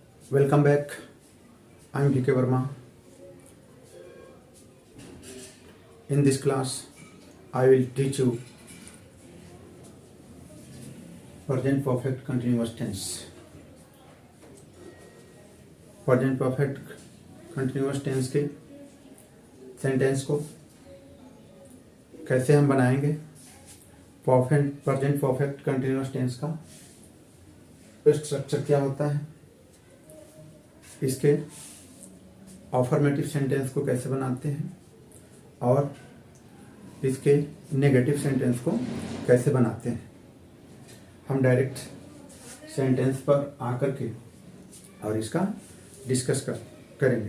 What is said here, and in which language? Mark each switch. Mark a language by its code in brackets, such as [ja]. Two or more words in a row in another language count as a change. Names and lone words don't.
[en] Welcome back. I'm DK Verma. In this class, I will teach you present perfect continuous tense. Present perfect continuous tense [hi] के सेंटेंस को कैसे हम बनाएंगे, [en] present perfect continuous tense [hi] का स्ट्रक्चर क्या होता है, इसके [en] affirmative sentence [hi] को कैसे बनाते हैं और इसके [en] negative sentence [hi] को कैसे बनाते हैं। हम [en] direct sentence [hi] पर आकर के और इसका डिस्कस करेंगे।